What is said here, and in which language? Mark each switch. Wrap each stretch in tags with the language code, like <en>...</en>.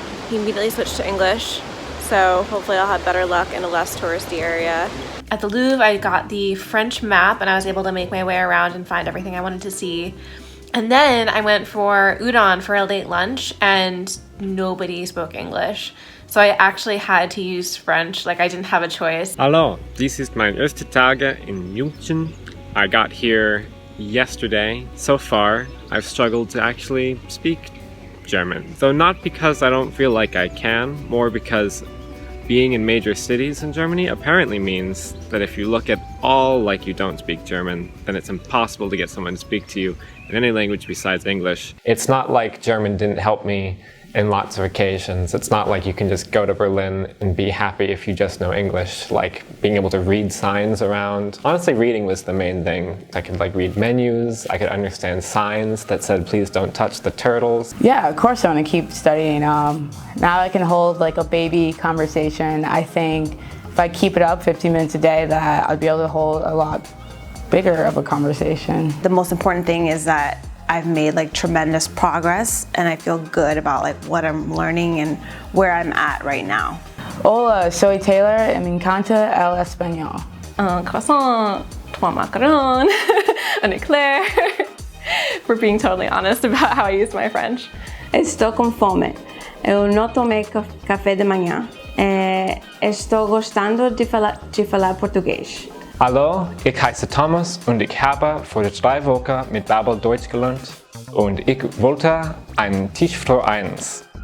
<en>He immediately switched to English, so hopefully I'll have better luck in a less touristy area. At the Louvre, I got the French map and I was able to make my way around and find everything I wanted to see. And then I went for udon for a late lunch and nobody spoke English. So I actually had to use French, like I didn't have a choice.</en> <de>Hallo, dies ist mein erste Tage in München.</de> <en>I got here yesterday. So far, I've struggled to actually speak German. Though not because I don't feel like I can, more because being in major cities in Germany apparently means that if you look at all like you don't speak German, then it's impossible to get someone to speak to you in any language besides English. It's not like German didn't help me in lots of occasions. It's not like you can just go to Berlin and be happy if you just know English, like being able to read signs around. Honestly, reading was the main thing. I could like read menus, I could understand signs that said please don't touch the turtles. Yeah, of course I want to keep studying. Now I can hold like a baby conversation. I think if I keep it up 15 minutes a day, that I'd be able to hold a lot bigger of a conversation. The most important thing is that I've made like tremendous progress and I feel good about like what I'm learning and where I'm at right now.</en> <es>Hola, soy Taylor y me encanta el español.</es> <fr>Un croissant, trois macarons, un éclair.</fr> <en>For being totally honest about how I use my French.</en> <pt>Estou com fome. Eu não tomei café de manhã. Estou gostando de falar português.</pt> <de>Hallo, ich heiße Thomas und ich habe vor 3 Wochen mit Babbel Deutsch gelernt und ich wollte einen Tisch für 1.</de>